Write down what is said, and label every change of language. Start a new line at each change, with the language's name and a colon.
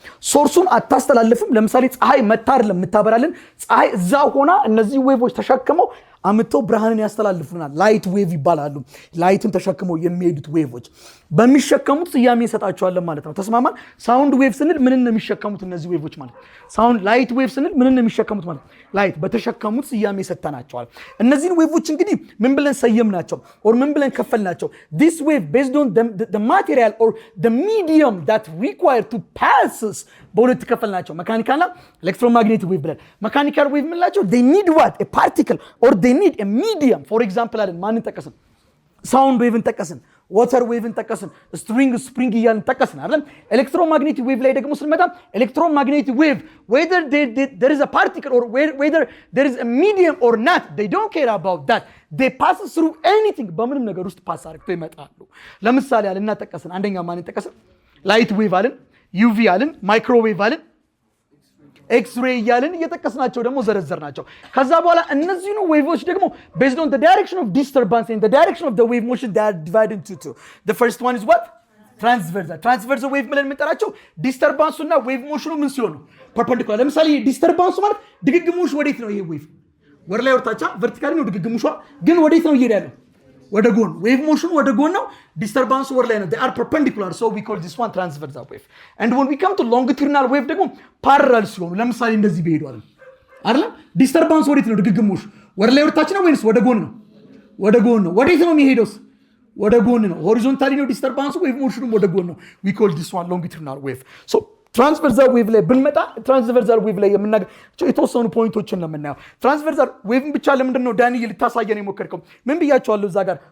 Amharic: ሶርሱን አታስተላልፍም። ለምሳሌ ፀሐይ መታር ለምታበራልን ፀሐይ እዛው ሆና እነዚህ ዌቮች ተሸክመው አምጥተው ብርሃንን ያስተላልፉናል። ላይት ዌቭ ይባላሉ። ላይትን ተሸክመው የሚሄዱት ዌቮች በሚሸከሙት ስያሜ እንሰጣቸዋለን ማለት ነው። ተስማማን? ሳውንድ ዌቭ ስንል ምን ነው የሚሸከሙት እነዚህ ዌቮች ማለት? ሳውንድ ላይት ዌቭ ስንል ምን ነው የሚሸከሙት ማለት? ላይት በተሸከሙት ስያሜ ሰጥተናቸዋል። እነዚህን ዌቮች እንግዲህ ምን ብለን ሰየምናቸው ኦር ምን ብለን ከፈልናቸው?
English: this wave based on the material or the medium that required to passes
Amharic: በሁለት ከፈልናቸው። መካኒካልና ኤሌክትሮማግኔቲክ ዌቭ ብለን መካኒካል ዌቭ ምንላቸው?
English: they need what a particle or they need a medium. for example አይደል ማንን ጠቀስን? ሳውንድ ዌቭን ጠቀስን፣ ዋተር ዌቭን ጠቀስን፣ ስፕሪንግ እያልን ጠቀስን አይደል?
Amharic: ኤሌክትሮማግኔቲክ ዌቭ ላይ ደግሞ ስንመጣ ኤሌክትሮማግኔቲክ ዌቭ
English: whether there is a particle or whether there is a medium or not, they don't care about that. they pass through anything.
Amharic: በምንም ነገር ውስጥ ፓስ አድርገው ይመጣሉ። ለምሳሌ አለና ጠቀስን። አንደኛ ማንን ጠቀስን? ላይት ዌቭ አለን፣ ዩቪ አለን፣ ማይክሮዌቭ አለን፣ ኤክስሬይ እያልን እየጠቀስናቸው ደግሞ ዘረዘርናቸው። ከዛ በኋላ እነዚህኑ ዌቮች ደግሞ
English: based on the direction of disturbance and the direction of the wave motion they are divided into two. The first one is what?
Amharic: transversal wave ብለን የምንጠራቸው ዲስተርባንሱና ዌቭ ሞሽኑ ምን ሲሆኑ ፐርፔንዲኩላር። ለምሳሌ ዲስተርባንሱ ማለት ድግግሞሽ ወዴት ነው? ይሄ ዌቭ ወደ ላይ ወርታቻ ቨርቲካሊ ነው ድግግሞሿ፣ ግን ወዴት ነው እየሄደ ያለው? ወደ ጎን። ዌቭ ሞሽኑ ወደ ጎን ነው፣ ዲስተርባንሱ ወደ ላይ ነው።
English: they are perpendicular, so we call this one transversal wave. and when we come to longitudinal wave
Amharic: ደግሞ
English: parallel
Amharic: ሲሆኑ ለምሳሌ እንደዚህ ቢሄዱ አይደል? ዲስተርባንሱ ወዴት ነው? ድግግሞሽ ወደ ላይ ወርታች ነው ወይስ ወደ ጎን ነው? ወደ ጎን ነው። ወዴት ነው የሚሄደውስ? ወደ ጎን ነው። ሆሪዞንታሊ ነው ዲስተርባንሱ፣ ዌቭ ሞሽኑም ወደ ጎን ነው።
English: we call this one longitudinal wave.
Amharic: so ትራንስቨርዛል ዌቭ ላይ ብንመጣ ትራንስቨርዛል ዌቭ ላይ የምናገኘው የተወሰኑ ፖይንቶችን ነው የምናየው። ትራንስቨርዛል ዌቭን ብቻ ለምንድን ነው ዳንኤል ልታሳየን የሞከርከው? ምን ብያቸዋለሁ እዛ ጋር?